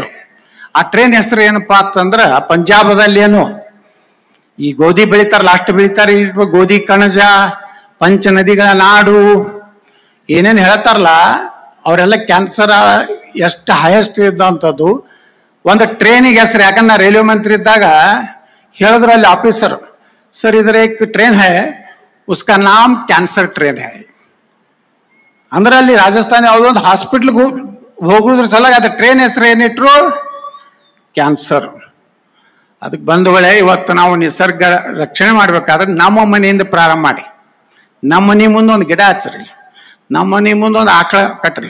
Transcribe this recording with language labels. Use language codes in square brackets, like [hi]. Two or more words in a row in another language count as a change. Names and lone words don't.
[kn] ಆ ಟ್ರೈನ್ ಹೆಸರು ಏನಪ್ಪಾ ಅಂತಂದ್ರ, ಪಂಜಾಬದಲ್ಲಿ ಏನು ಈ ಗೋಧಿ ಬೆಳಿತಾರಲ್ಲ ಅಷ್ಟು ಬೆಳಿತಾರೆ, ಗೋಧಿ ಕಣಜ, ಪಂಚ ನದಿಗಳ ನಾಡು ಏನೇನು ಹೇಳ್ತಾರಲ್ಲ, ಅವರೆಲ್ಲ ಕ್ಯಾನ್ಸರ್ ಎಷ್ಟು ಹೈಯೆಸ್ಟ್ ಇದ್ದಂಥದ್ದು ಒಂದು ಟ್ರೈನಿಗೆ ಹೆಸರು. ಯಾಕಂದ್ರೆ ನಾ ರೈಲ್ವೆ ಮಂತ್ರಿ ಇದ್ದಾಗ ಹೇಳಿದ್ರು ಅಲ್ಲಿ ಆಫೀಸರ್, [hi] सर इधर एक ट्रेन है उसका नाम कैंसर ट्रेन है. [kn] ಅಂದ್ರೆ ಅಲ್ಲಿ ರಾಜಸ್ಥಾನ ಯಾವುದೊಂದು ಹಾಸ್ಪಿಟ್ಲ್ಗೆ ಹೋಗುದ್ರ ಸಲುವಾಗಿ ಅದು ಟ್ರೈನ್ ಹೆಸರು ಏನಿಟ್ರು, ಕ್ಯಾನ್ಸರ್. ಅದಕ್ಕೆ ಬಂಧುಗಳೇ, ಇವತ್ತು ನಾವು ನಿಸರ್ಗ ರಕ್ಷಣೆ ಮಾಡ್ಬೇಕಾದ್ರೆ ನಮ್ಮ ಮನೆಯಿಂದ ಪ್ರಾರಂಭ ಮಾಡಿ. ನಮ್ಮ ಮನೆ ಮುಂದೆ ಒಂದು ಗಿಡ ಹಚ್ಚ್ರಿ, ನಮ್ಮ ಮನೆ ಮುಂದೆ ಒಂದು ಆಕಳ ಕಟ್ರಿ.